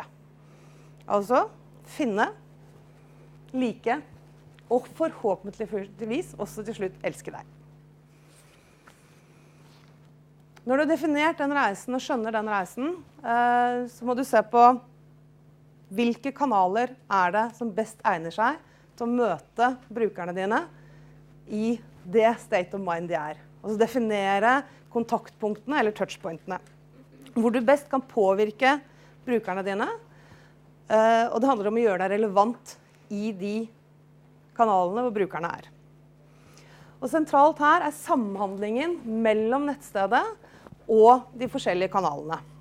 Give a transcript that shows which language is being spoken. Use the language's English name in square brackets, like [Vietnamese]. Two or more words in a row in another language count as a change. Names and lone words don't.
[Norwegian] Altså, finne, like, og forhåpentligvis også til slutt elske deg. Når du har definert den reisen og skjønner den reisen, så må du se på hvilke kanaler er det som best egner seg til å møte brukerne dine i det [English] state of mind [Norwegian] de er. Altså definere kontaktpunktene eller touchpointene, hvor du best kan påvirke brukerne dine. Og det handler om å gjøre deg relevant i de kanalene hvor brukerne er. Og sentralt her er samhandlingen mellom nettstedet og de forskjellige kanalene.